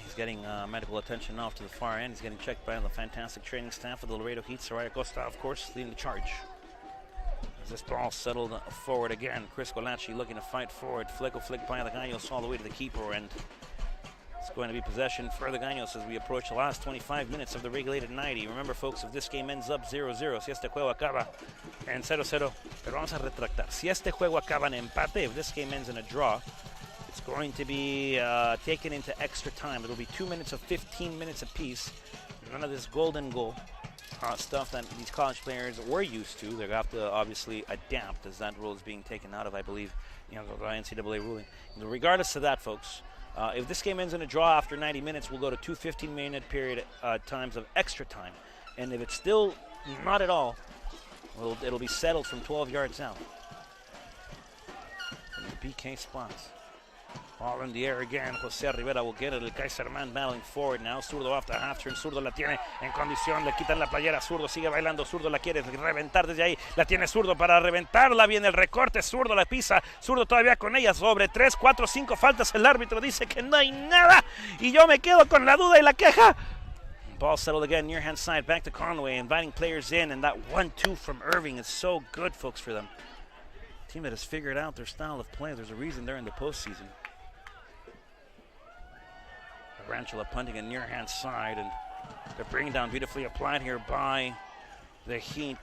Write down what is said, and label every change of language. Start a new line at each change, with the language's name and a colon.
English: He's getting medical attention off to the far end. He's getting checked by the fantastic training staff of the Laredo Heat. Soraya Costa, of course, leading the charge. As this ball settled forward again, Chris Colacci looking to fight forward. Flick by the Gallos all the way to the keeper, and it's going to be possession for the Gallos as we approach the last 25 minutes of the regulated 90. Remember, folks, if this game ends up 0-0,
Spanish: si este juego acaba en 0-0, pero vamos a retractar. Si este juego acaba en empate,
English: if this game ends in a draw, it's going to be taken into extra time. It'll be 2 minutes of 15 minutes apiece. None of this golden goal stuff that these college players were used to. They're going to have to obviously adapt as that rule is being taken out of, I believe, the NCAA ruling. Regardless of that, folks, if this game ends in a draw after 90 minutes, we'll go to 2 15-minute period times of extra time. And if it's still not at all, well, it'll be settled from 12 yards out. From the PK spots. Ball in the air again. Jose Rivera will get it. El Kaiserman battling forward now. Zurdo off the half turn.
Spanish: Zurdo la tiene en condición. Le quitan la playera. Zurdo sigue bailando. Zurdo la quiere reventar desde ahí. La tiene Zurdo para reventarla. Viene el recorte. Zurdo la pisa. Zurdo todavía con ella. Sobre 3, 4, 5 faltas. El árbitro dice que no hay nada. Y yo me quedo con la duda y la queja.
English: Ball settled again, near hand side, back to Conway, inviting players in, and that 1-2 from Irving is so good, folks, for them. Team that has figured out their style of play. There's a reason they're in the postseason. Tarantula punting a near hand side, and the bring down beautifully applied here by the Heat.